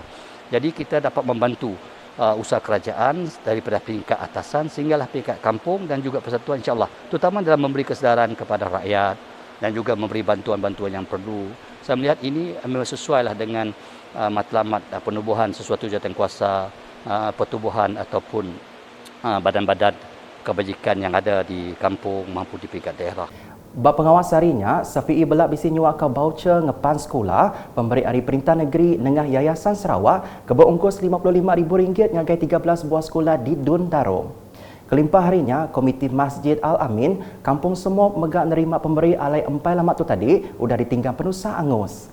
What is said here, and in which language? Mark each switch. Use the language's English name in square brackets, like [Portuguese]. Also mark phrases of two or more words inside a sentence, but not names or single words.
[Malay] Jadi kita dapat membantu usaha kerajaan daripada peringkat atasan sehinggalah peringkat kampung dan juga persatuan insya-Allah, terutama dalam memberi kesedaran kepada rakyat dan juga memberi bantuan-bantuan yang perlu. Saya melihat ini memang sesuailah dengan matlamat penubuhan sesuatu jawatan kuasa, pertubuhan ataupun badan-badan kebajikan yang ada di kampung maupun di peringkat daerah. [Iban] Bab pengawas harinya, Safi'i belak bisi nyuak ke voucher ngepan sekolah pemberi hari perintah negeri nengah Yayasan Sarawak ke berongkos RM55,000 ngagai 13 buah sekolah di Dun Daro. Kelimpah harinya, Komiti Masjid Al-Amin, Kampung Semop megak nerima pemberi alai empai lamat tu tadi, udah ditinggal penusa angus.